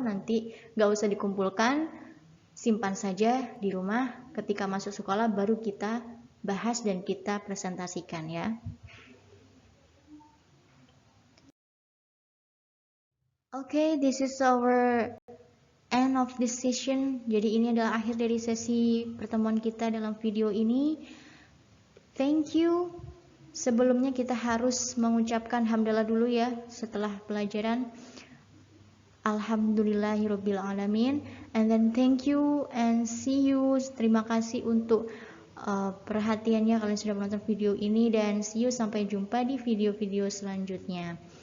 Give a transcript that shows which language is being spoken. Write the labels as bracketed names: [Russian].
[Indonesian] Nanti gak usah dikumpulkan, simpan saja di rumah. Ketika masuk sekolah baru kita bahas dan kita presentasikan ya. [English] Okay, this is our end of this session. [Indonesian] Jadi ini adalah akhir dari sesi pertemuan kita dalam video ini. [English] Thank you. [Indonesian] Sebelumnya kita harus mengucapkan hamdalah dulu ya setelah pelajaran. [Arabic] Alhamdulillahirabbil alamin. [English] And then thank you and see you. [Indonesian] Terima kasih untuk perhatiannya, kalian sudah menonton video ini, dan [English] see you, [Indonesian] sampai jumpa di video-video selanjutnya.